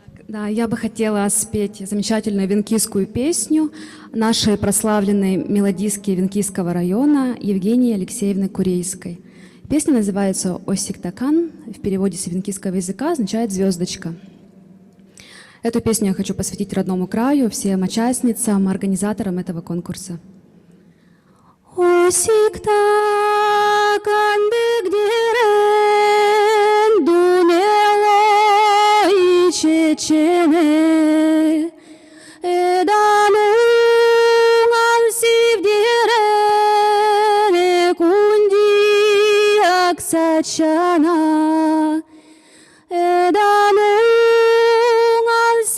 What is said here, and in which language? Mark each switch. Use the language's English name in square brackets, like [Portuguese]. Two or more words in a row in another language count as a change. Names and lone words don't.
[Russian] Да, я бы хотела спеть замечательную венкийскую песню нашей прославленной мелодистки Венкийского района Евгении Алексеевны Курейской. Песня называется «Осиктакан», в переводе с венкийского языка означает «звездочка». Эту песню я хочу посвятить родному краю, всем участницам, организаторам этого конкурса. [Evenki] Осиктакан бигдирен думело и чечене эданунган сивдирен экунди аксачана эданунган